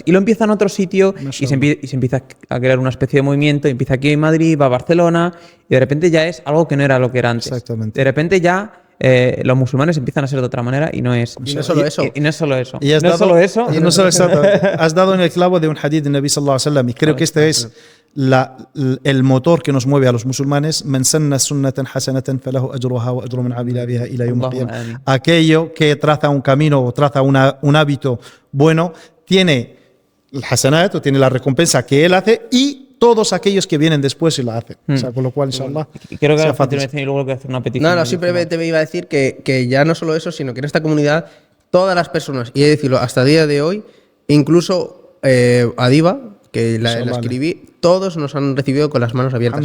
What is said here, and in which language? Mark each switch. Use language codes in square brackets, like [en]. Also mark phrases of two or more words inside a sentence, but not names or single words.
[es] Y lo empieza en otro sitio y se empieza a crear una especie de movimiento. Y empieza aquí en Madrid, va a Barcelona y de repente ya es algo que no era lo que era antes. Exactamente. De repente ya los musulmanes empiezan a ser de otra manera y no es solo eso. Y no es solo eso. Y no solo eso. Has dado en el clavo de un hadith de [ar] نبي صلى الله عليه وسلم, [es] y creo que este es el motor que nos mueve a los musulmanes. [ar] من سن سنة حسنة فله أجرها وأجر من عمل بها إلى يوم القيامة. [es] Aquello que traza un camino o traza un hábito bueno tiene el hasanat, o tiene la recompensa que él hace, y todos aquellos que vienen después y la hacen. O sea, con lo cual, inshallah. Quiero que hagas y luego voy a hacer una petición. No, simplemente me iba a decir que ya no solo eso, sino que en esta comunidad todas las personas, y he de decirlo, hasta el día de hoy, incluso Adiva, que la escribí, todos nos han recibido con las manos abiertas.